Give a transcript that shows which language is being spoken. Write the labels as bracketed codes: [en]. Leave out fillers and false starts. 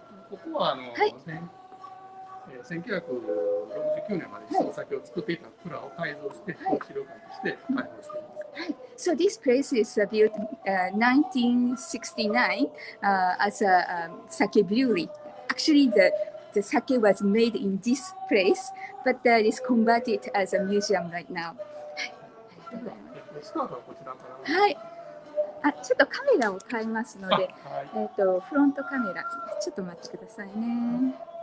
[ja] ここは1969年までお酒を作っていた蔵を改造して、資料館として開放しています。 [en] So this place is built 1969 as a sake brewery. Actually, the sake was made in this place, but it is converted as a museum right now. [ja] スタートはこちらから。はい。ちょっとカメラを変えますので、フロントカメラ、ちょっと待ってくださいね。